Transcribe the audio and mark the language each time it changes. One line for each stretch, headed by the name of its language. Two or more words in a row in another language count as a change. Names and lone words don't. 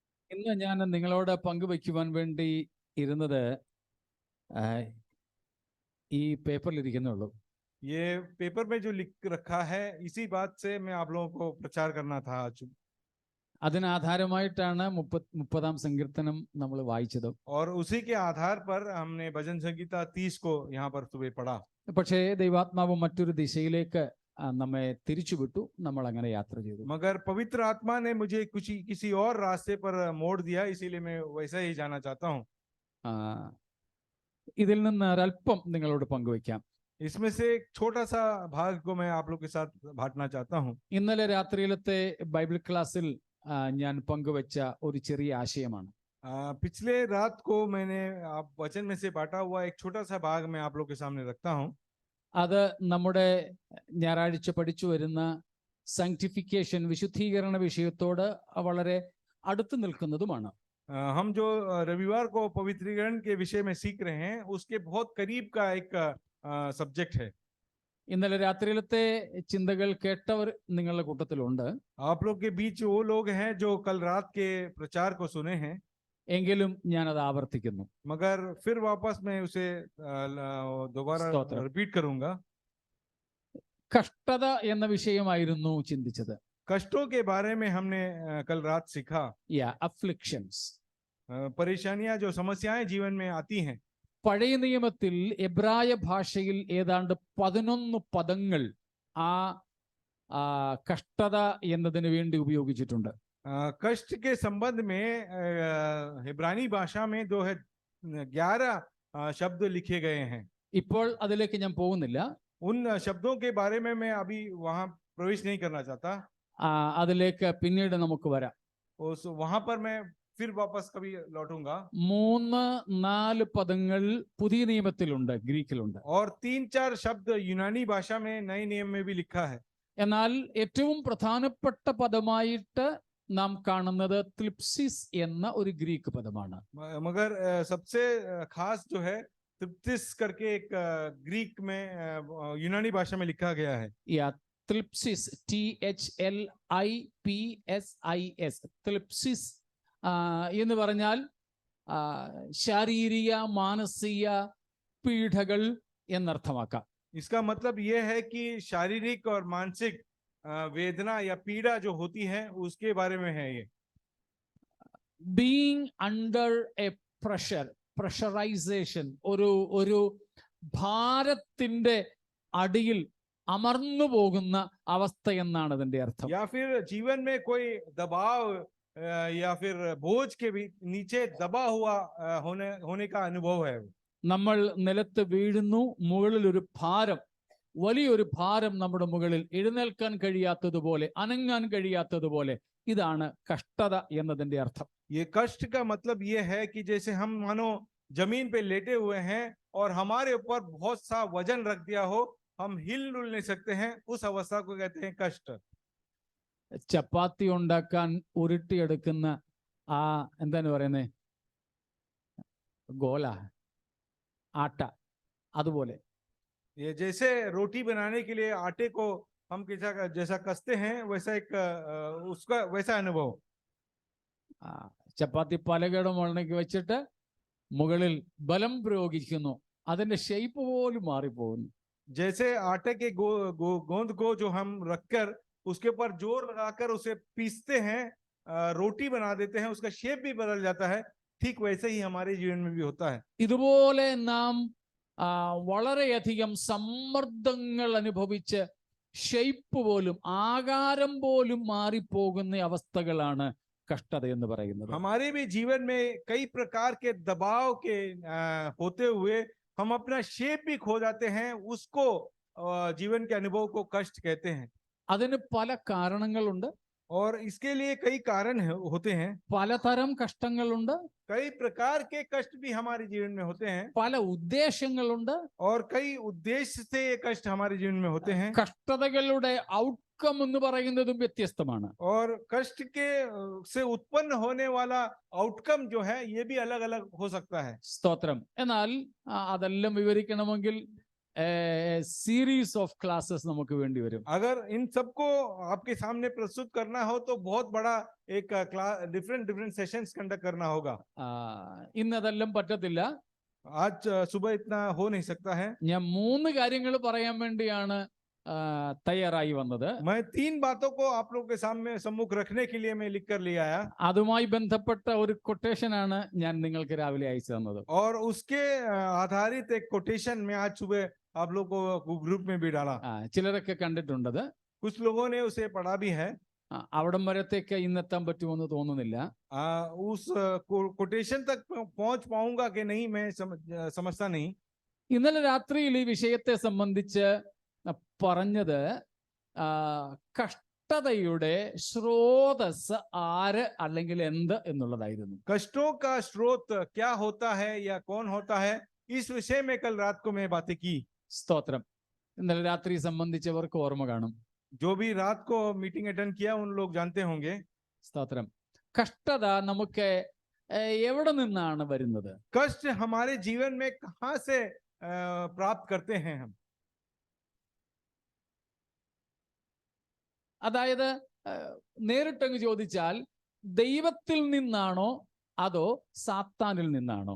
Malayalam: ഇന്ന് ഞാൻ നിങ്ങളോട് പങ്കുവയ്ക്കുവാൻ വേണ്ടി ഇരുന്നത് ഈ പേപ്പറിലിരിക്കുന്നുള്ളൂ.
Hindi: ये पेपर में जो लिख रखा है इसी बात से मैं आप लोगों को प्रचार करना था आज।
Malayalam: അതിനാധാരമായിട്ടാണ് 30-ാം സങ്കീർത്തനം നമ്മൾ വായിച്ചത്.
Hindi: और उसी के आधार पर हमने भजन संगीता 30 को यहाँ पर सुबह पढ़ा।
Malayalam: പക്ഷേ ദൈവാത്മാവ് മറ്റൊരു ദിശയിലേക്ക് നമ്മെ തിരിച്ചുവിട്ടു. നമ്മൾ അങ്ങനെ യാത്ര ചെയ്തു.
Hindi: मगर पवित्र आत्मा ने मुझे किसी और रास्ते पर मोड़ दिया, इसीलिए मैं वैसा ही जाना चाहता हूँ।
Malayalam: ഇതിൽ നിന്ന് ഒരല്പം നിങ്ങളോട് പങ്കുവയ്ക്കാം.
Hindi: इसमें से एक छोटा सा भाग को मैं आप लोग के साथ बांटना चाहता हूँ।
Malayalam: ഇന്നലെ രാത്രിയിലത്തെ ബൈബിൾ ക്ലാസ്സിൽ ഞാൻ പങ്കുവച്ച ഒരു ചെറിയ ആശയമാണ്.
Hindi: पिछले रात को मैंने आप वचन में से बांटा हुआ एक छोटा सा भाग मैं आप लोग के सामने रखता हूँ।
Malayalam: അത് നമ്മുടെ ഞായറാഴ്ച പഠിച്ചു വരുന്ന സാങ്ക്ടിഫിക്കേഷൻ, വിശുദ്ധീകരണ വിഷയത്തോട് വളരെ അടുത്ത് നിൽക്കുന്നതുമാണ്.
Hindi: हम जो रविवार को पवित्रीकरण के विषय में सीख रहे हैं उसके बहुत करीब का एक सब्जेक्ट है।
Malayalam: ഇന്നലെ രാത്രിയിലത്തെ ചിന്തകൾ കേട്ടവർ നിങ്ങളുടെ കൂട്ടത്തിലുണ്ട്.
Hindi: आप लोग के बीच वो लोग हैं जो कल रात के प्रचार को सुने हैं,
Malayalam: എങ്കിലും ഞാനത് ആവർത്തിക്കുന്നു.
Hindi: मगर फिर वापस मैं उसे दोबारा रिपीट करूंगा।
Malayalam: കഷ്ടത എന്ന വിഷയമായിരുന്നു ചിന്തിച്ചത്.
Hindi: कष्टों के बारे में हमने कल रात सीखा।
Malayalam: അഫ്ലിക്ഷൻസ്,
Hindi: परेशानियां जो समस्याएं जीवन में आती हैं।
Malayalam: പഴയ നിയമത്തിൽ എബ്രായ ഭാഷയിൽ ഏതാണ്ട് 11 പദങ്ങൾ ആ കഷ്ടത എന്നതിന് വേണ്ടി ഉപയോഗിച്ചിട്ടുണ്ട്.
Hindi: कष्ट के संबंध में इब्रानी भाषा में 11 शब्द लिखे गए हैं।
Malayalam: ഇപ്പോൾ അതിലേക്ക് ഞാൻ പോകുന്നില്ല.
Hindi: उन शब्दों के बारे में मैं अभी वहां प्रवेश नहीं करना चाहता।
Malayalam: അതിലേക്ക് പിന്നീട് നമുക്ക് വരാം.
Hindi: वहां पर मैं फिर वापस कभी लौटूंगा।
Malayalam: 3-4 പദങ്ങൾ പുതിയ നിയമത്തിലുണ്ട്, ഗ്രീക്കിലുണ്ട്.
Hindi: और 3-4 शब्द यूनानी भाषा में नए नियम में भी लिखा है।
Malayalam: എന്നാൽ ഏറ്റവും പ്രധാനപ്പെട്ട പദമായിട്ട് നാം കാണുന്നത് ത്ലിപ്സിസ് എന്ന ഒരു ഗ്രീക്ക് പദമാണ്.
Hindi: मगर सबसे खास जो है त्रिप्सिस करके एक ग्रीक में यूनानी भाषा में लिखा गया है।
Malayalam: ത്ലിപ്സിസ്, THLIPSIS, ത്ലിപ്സിസ് എന്ന് പറഞ്ഞാൽ ശാരീരിക മാനസിക പീഡകൾ എന്നർത്ഥമാക്കാം.
Hindi: इसका मतलब यह है कि शारीरिक और मानसिक वेदना या पीड़ा जो होती है उसके बारे में है ये।
English: being under a pressurization,
Malayalam: ഒരു ഭാരത്തിന്റെ അടിയിൽ അമർന്നു പോകുന്ന അവസ്ഥ എന്നാണ് അതിന്റെ അർത്ഥം.
Hindi: या फिर जीवन में कोई दबाव या फिर बोझ के नीचे दबा हुआ होने का अनुभव है।
Malayalam: നമ്മൾ നിലത്ത് വീഴുന്നു, മുകളിൽ ഒരു ഭാരം, വലിയൊരു ഭാരം നമ്മുടെ മുകളിൽ, എഴുന്നേൽക്കാൻ കഴിയാത്തതുപോലെ, അനങ്ങാൻ കഴിയാത്തതുപോലെ. ഇതാണ് കഷ്ടത എന്നതിന്റെ അർത്ഥം.
Hindi: ये कष्ट का मतलब ये है कि जैसे हम मानो जमीन पे लेटे हुए हैं और हमारे ऊपर बहुत सा वजन रख दिया हो, हम हिल-डुल नहीं सकते हैं, उस अवस्था को कहते हैं कष्ट।
Malayalam: ചപ്പാത്തി ഉണ്ടാക്കാൻ ഉരുട്ടിയെടുക്കുന്ന എന്താണ് പറയുന്നത്,
Hindi: गोला, आटा,
Malayalam: അതുപോലെ.
Hindi: ये जैसे रोटी बनाने के लिए आटे को हम जैसा कसते हैं वैसा एक उसका वैसा अनुभव।
Malayalam: ചപ്പാത്തി പലകയുടെ മുകളിലേക്ക് വെച്ചിട്ട് മുകളിൽ ബലം പ്രയോഗിക്കുന്നു, അതിന്റെ ഷേപ്പ് പോലും മാറിപ്പോകുന്നു.
Hindi: जैसे आटे के गोंद को जो हम रखकर उसके ऊपर जोर लगाकर उसे पीसते हैं, रोटी बना देते हैं, उसका शेप भी बदल जाता है। ठीक वैसे ही हमारे जीवन में भी होता है।
Malayalam: ഇതുപോലെ നാം വളരെയധികം സമ്മർദ്ദങ്ങൾ അനുഭവിച്ച് ഷേപ്പ് പോലും, ആകാരം പോലും മാറിപ്പോകുന്ന അവസ്ഥകളാണ് കഷ്ടത എന്ന് പറയുന്നത്.
Hindi: हमारे भी जीवन में कई प्रकार के दबाव के होते हुए हम अपना शेप भी खो जाते हैं, उसको जीवन के अनुभव को कष्ट कहते हैं।
Malayalam: അതിന് പല കാരണങ്ങളുണ്ട്.
Hindi: और इसके लिए कई कारण होते हैं।
Malayalam: പലതരം കഷ്ടങ്ങളുണ്ട്.
Hindi: कई प्रकार के कष्ट भी हमारे जीवन में होते हैं।
Malayalam: പല ഉദ്ദേശങ്ങളുണ്ട്.
Hindi: और कई उद्देश्य से ये कष्ट हमारे जीवन में होते हैं।
Malayalam: കഷ്ടതകളുടെ ഔട്ട്കം എന്ന് പറയുന്നതും വ്യത്യസ്തമാണ്.
Hindi: और कष्ट के से उत्पन्न होने वाला आउटकम जो है ये भी अलग अलग हो सकता है।
Malayalam: സ്തോത്രം. എന്നാൽ അതെല്ലാം വിവരിക്കണമെങ്കിൽ
English: series of classes
Malayalam: നമുക്ക് വേണ്ടി വരും.
Hindi: अगर इन सबको आपके सामने प्रस्तुत करना हो तो बहुत बड़ा एक
English: different different sessions conduct
Hindi: करना होगा.
Malayalam: ഇന്നതെല്ലാം പറ്റത്തില്ല.
Hindi: आज सुबह इतना हो नहीं सकता है.
Malayalam: ഞാൻ 3 കാര്യങ്ങൾ പറയാൻ വേണ്ടിയാണ് തയ്യാറായി വന്നത്.
Hindi: मैं 3 बातों को आप लोगों के सामने सम्मुख रखने के लिए मैं लिख कर ले आया.
Malayalam: അതുമായി ബന്ധപ്പെട്ട ഒരു കൊട്ടേഷൻ ആണ് ഞാൻ നിങ്ങൾക്ക് രാവിലെ അയച്ചു തന്നത്.
Hindi: और उसके आधारित एक कोटेशन में आज सुबह आप लोगों को ग्रुप में भी डाला.
Malayalam: ചിലരൊക്കെ കണ്ടിട്ടുണ്ടത്.
Hindi: कुछ लोगों ने उसे पढ़ा भी है.
Malayalam: അവിടം വരത്തേക്ക് ഇന്നെത്താൻ പറ്റുമെന്ന് തോന്നുന്നില്ല.
Hindi: उस कोटेशन तक पहुंच पाऊंगा कि नहीं मैं समझता नहीं.
Malayalam: ഇന്നലെ രാത്രിയിൽ ഈ വിഷയത്തെ സംബന്ധിച്ച് പറഞ്ഞത് കഷ്ടതയുടെ സ്രോതസ് ആര് അല്ലെങ്കിൽ എന്ത് എന്നുള്ളതായിരുന്നു.
Hindi: कष्टों का स्रोत क्या होता है या कौन होता है, इस विषय में कल रात को मैं बातें की.
Malayalam: സ്തോത്രം. ഇന്നലെ രാത്രി സംബന്ധിച്ചവർക്ക് ഓർമ്മ കാണും.
Hindi: जो भी रात को
English: meeting attend
Hindi: किया उन लोग जानते होंगे.
Malayalam: സ്തോത്രം. കഷ്ടത നമുക്ക് എവിടെ നിന്നാണ് വരുന്നത്?
Hindi: कष्ट हमारे जीवन में कहां से प्राप्त करते हैं हम?
Malayalam: അതായത് നേരിട്ടങ്ങ് ചോദിച്ചാൽ ദൈവത്തിൽ നിന്നാണോ അതോ സാത്താനിൽ നിന്നാണോ?